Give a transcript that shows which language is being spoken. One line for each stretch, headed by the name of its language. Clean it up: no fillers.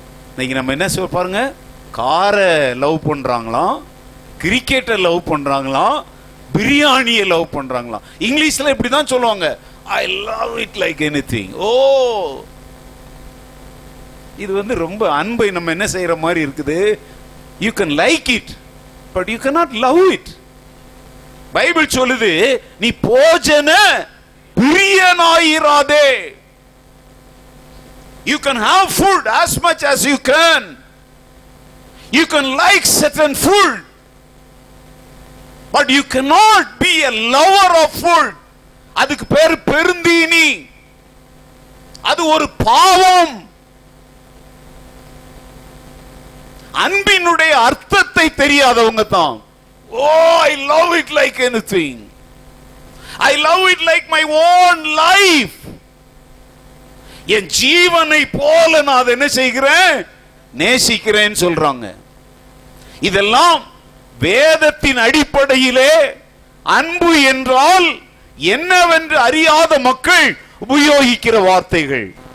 Tamil: இன்னைக்கு நம்ம என்ன சொல்ல பாருங்க, காரை லவ் பண்றாங்களாம், கிரிக்கெட்டை லவ் பண்றாங்களாம், பிரியாணியை லவ் பண்றாங்களாம். இங்கிலீஷ்ல இப்படிதான் சொல்லுவாங்க,
English: I love it like anything.
Tamil: ஓ இது வந்து ரொம்ப அன்பை நம்ம என்ன செய்யற மாதிரி இருக்குது,
English: You can like it, but you cannot love it.
Tamil: Bible சொல்லுது, நீ போஜன பிரியனாயிராதே.
English: You can have food as much as you can. You can like certain food, but you cannot be a lover of food.
Tamil: அதுக்கு பேர் பெருந்தீனி. அது ஒரு பாவம். அன்பினுடைய அர்த்தத்தை தெரியாதவங்க தான்,
English: oh, I love it like anything. I love it like my own life.
Tamil: என் ஜீவனை போல நான் என்ன செய்கிறேன், நேசிக்கிறேன் சொல்றாங்க. இதெல்லாம் வேதத்தின் அடிப்படையிலே அன்பு என்றால் என்னவென்று அறியாத மக்கள் உபயோகிக்கிற வார்த்தைகள்.